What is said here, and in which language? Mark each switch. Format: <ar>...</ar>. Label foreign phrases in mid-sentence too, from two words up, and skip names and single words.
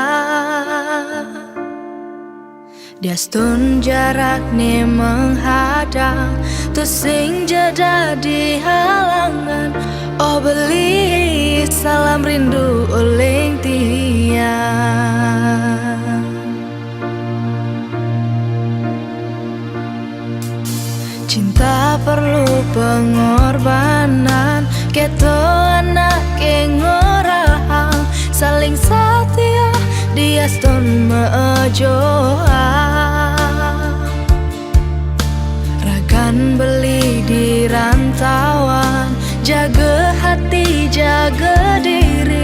<ban>Diastun jarak nih menghadang tu sing jadi halangan. Oh beli salam rindu uling tiang.</ban> <id>Cinta perlu pengorbanan,</id> <ban>keto anak ngorahang saling setia diaston mejoa. Ragan beli di rantauan,</ban> <id>jaga hati jaga diri.</id>